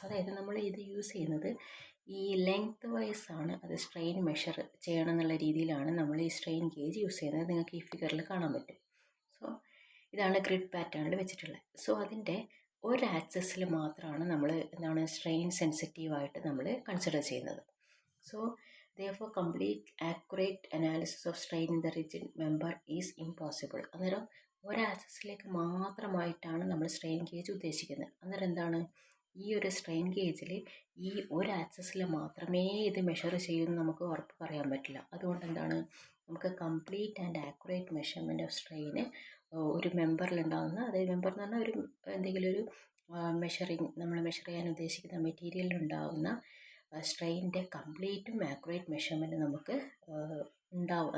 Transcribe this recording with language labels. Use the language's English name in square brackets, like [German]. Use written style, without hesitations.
[Malayalam] അതായത് നമ്മൾ ഇത് യൂസ് ചെയ്യുന്നത് ഈ ലെങ്ത് വൈസ് ആണ്, അത് സ്ട്രെയിൻ മെഷർ ചെയ്യണം എന്നുള്ള രീതിയിലാണ് നമ്മൾ ഈ സ്ട്രെയിൻ ഗേജ് യൂസ് ചെയ്യുന്നത്. നിങ്ങൾക്ക് ഈ ഫിഗറിൽ കാണാൻ പറ്റും. സോ ഇതാണ് ഗ്രിഡ് പാറ്റേണിൽ വെച്ചിട്ടുള്ളത്. സോ അതിൻ്റെ ഒരു ആക്സിസിൽ മാത്രമാണ് നമ്മൾ എന്താണ് സ്ട്രെയിൻ സെൻസിറ്റീവായിട്ട് നമ്മൾ കൺസിഡർ ചെയ്യുന്നത്. So [English] Therefore, complete accurate analysis of strain in the rigid member is impossible. [Malayalam] അന്നേരം ഒരു ആക്സസിലേക്ക് മാത്രമായിട്ടാണ് നമ്മൾ സ്ട്രെയിൻ ഗേജ് ഉദ്ദേശിക്കുന്നത്. അന്നേരം എന്താണ്, ഈ ഒരു സ്ട്രെയിൻ ഗേജിൽ ഈ ഒരു ആക്സസിൽ മാത്രമേ ഇത് മെഷർ ചെയ്യുമെന്ന് നമുക്ക് ഉറപ്പ് പറയാൻ പറ്റില്ല. അതുകൊണ്ട് എന്താണ്, നമുക്ക് complete and accurate measurement of strain ഒരു മെമ്പറിലുണ്ടാകുന്ന, അതായത് മെമ്പർ എന്ന് പറഞ്ഞാൽ ഒരു എന്തെങ്കിലും ഒരു നമ്മൾ മെഷർ ചെയ്യാൻ ഉദ്ദേശിക്കുന്ന മെറ്റീരിയലിലുണ്ടാകുന്ന സ്ട്രെയിനിൻ്റെ കംപ്ലീറ്റും ആക്യുറേറ്റ് മെഷർമെൻറ്റ് നമുക്ക് ഉണ്ടാവും.